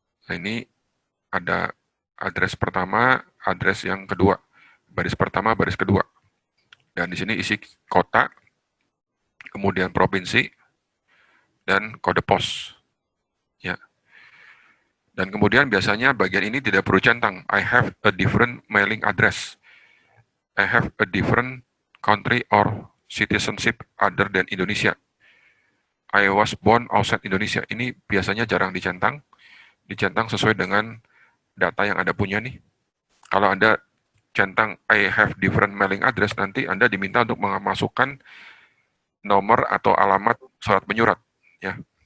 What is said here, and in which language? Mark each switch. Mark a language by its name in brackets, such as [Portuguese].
[Indonesian] Nah, ini ada address pertama, address yang kedua. Baris pertama, baris kedua. Dan di sini isi kota, kemudian provinsi, dan kode pos. Ya. Dan kemudian biasanya bagian ini tidak perlu centang. [English] I have a different mailing address. I have a different country or citizenship other than Indonesia. I was born outside Indonesia. [Indonesian] Ini biasanya jarang dicentang. Dicentang sesuai dengan data yang Anda punya nih. Kalau Anda centang [English] I have different mailing address, [Indonesian] nanti Anda diminta untuk memasukkan nomor atau alamat surat menyurat. Ya.